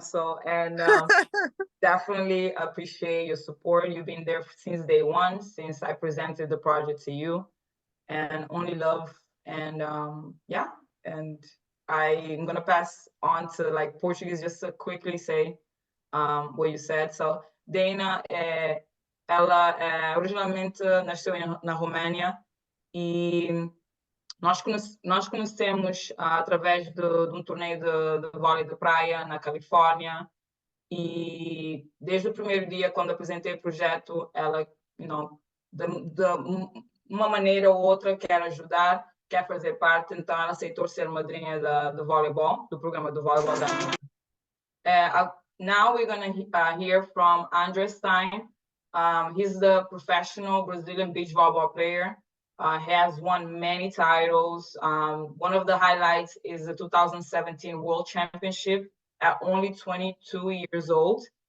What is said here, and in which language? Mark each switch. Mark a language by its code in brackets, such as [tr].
[en] So, and definitely appreciate your support. You've been there since day one, since I presented the project to you, and only love. And yeah, and I'm gonna pass on to like Portuguese just to quickly say what you said. [pt] So, Dana, ela originalmente nasceu na Romênia. E nós conhecemos através de um torneio de vôlei de praia na Califórnia, e desde o primeiro dia, quando apresentei o projeto, ela, de uma maneira ou outra, quer ajudar, quer fazer parte, então ela aceitou ser madrinha do voleibol, do programa do voleibol da minha. [en] Now we're going to hear from Andre Stein. He's the professional Brazilian beach volleyball player. Has won many titles. One of the highlights is the 2017 World Championship at only 22 years old.